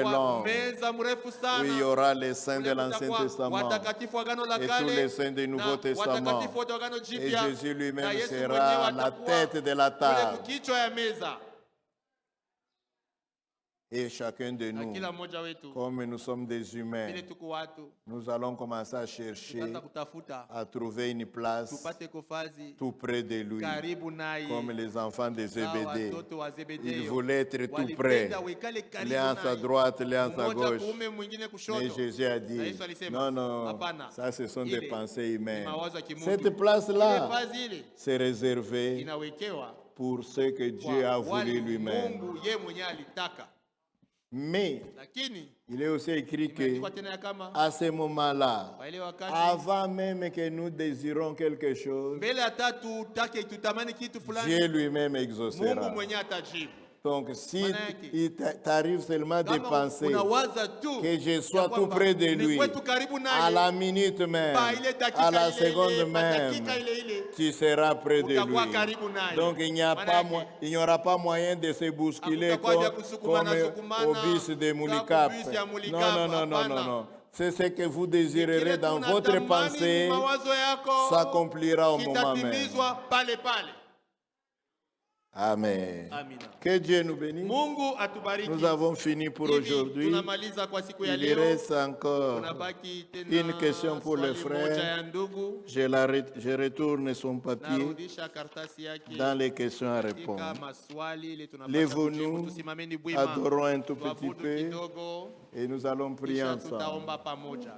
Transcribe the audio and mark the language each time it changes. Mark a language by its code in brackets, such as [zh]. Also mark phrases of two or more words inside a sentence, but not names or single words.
[sw] Itakuwa [fr] longue [sw] meza mrefu [fr] où [sw] sana. [fr] il y aura les saints de [sw] Kule [fr] l'Ancien [sw] kutakuwa [fr] Testament [sw] watakatifu wa Agano la [fr] et [sw] Kale [fr] tous les saints du [sw] na [fr] Nouveau Testament. [sw] watakatifu wote wa Agano [fr] Et [sw] Jipya. [fr] Jésus [sw] Na [fr] lui-même [sw] Yesu [fr] sera [sw] mwenyewe [fr] à la [sw] atakuwa [fr] tête de la [sw] kule [fr] table. [sw] kukichwa ya meza. [fr] Et chacun de [sw] Na [fr] nous, [sw] kila mmoja wetu [fr] comme nous sommes des humains, [sw] vile tuko watu, [fr] nous allons commencer à chercher, [sw] tutaanza kutafuta [fr] à trouver une place [sw] tupate kofazi [fr] tout près de lui, [sw] karibu naye. [fr] comme les enfants de [sw] Sawa [fr] Zébédée. [sw] watoto wa [fr] Ils [sw] Zebedeo [fr] voulaient être tout près, [sw] walipenda wekale karibu [fr] l'un à sa [sw] naye. [fr] droite, l'un à sa [sw] Mmoja [fr] gauche. [sw] kuume mwingine kushoto. [fr] Mais Jésus a [sw] Na [fr] dit, [sw] Yesu alisema, [fr] non, non, [sw] hapana, [fr] ça ce sont [sw] ile [fr] des pensées humaines. [sw] ni mawazo ya kimungu. [fr] Cette [sw] Ile [fr] place-là, [sw] vazi ile [fr] c'est réservé [sw] inawekewa [fr] pour ce que Dieu [sw] kwa [fr] a [sw] wale [fr] voulu lui-même. [sw] Mungu ye mwenyewe alitaka. [fr] Mais [sw] Lakini [fr] il est aussi écrit que [sw] imeandikwa tena ya kama [fr] à ce moment-là, [sw] kwa ile wakati [fr] avant même que nous désirons quelque chose, [sw] mbele hata tutake tutamani kitu fulani, [fr] Dieu lui-même [sw] Mungu [fr] exaucera. [sw] mwenyewe atajibu. [fr] Donc si [sw] Maana yake, [fr] il t'arrive seulement de [sw] Kama [fr] penser [sw] unawaza tu [fr] que je [sw] ya [fr] sois tout [sw] kwamba [fr] près de [sw] ni [fr] lui, [sw] kwetu karibu [fr] à [sw] naye, [fr] la minute même, [sw] pa ile dakika [fr] à la [sw] ile [fr] seconde [sw] ile, pa [fr] même, [sw] dakika ile ile, [fr] tu seras près de [sw] utakuwa [fr] lui. [sw] karibu naye. [fr] Donc il n'y aura pas moyen de se bousculer [sw] Hakutakuwa [fr] comme, [sw] vya kusukumana, [fr] au bis de Moulikap. [sw] bus ya Moulikap, [fr] Non, non, non, non, [sw] hapana. [fr] non, non. C'est ce que vous désirerez [sw] Kile [fr] dans votre [sw] tunatamani [fr] pensée [sw] mawazo yako [fr] s'accomplira au moment même. [sw] kitatimizwa pale pale. [fr] Amen. [sw] Amina. [fr] Que Dieu nous bénisse. [sw] Mungu atubariki. [fr] Nous avons fini pour [sw] Hivi [fr] aujourd'hui. [sw] tunamaliza kwa siku ya [fr] Il [sw] leo. [fr] reste encore [sw] Unabaki tena [fr] une question pour le [sw] swali moja [fr] frère. [sw] ya ndugu. [fr] Je retourne son papier [sw] Narudisha karatasi yake [fr] dans les questions à [sw] katika [fr] répondre. [sw] maswali ile tunapata [fr] Lève-nous, [sw] kujibu. Tusimameni bwima, [fr] adorons un tout petit [sw] tuabudu [fr] peu [sw] kidogo, [fr] et nous allons prier [sw] kisha [fr] ensemble. [sw] tutaomba pamoja.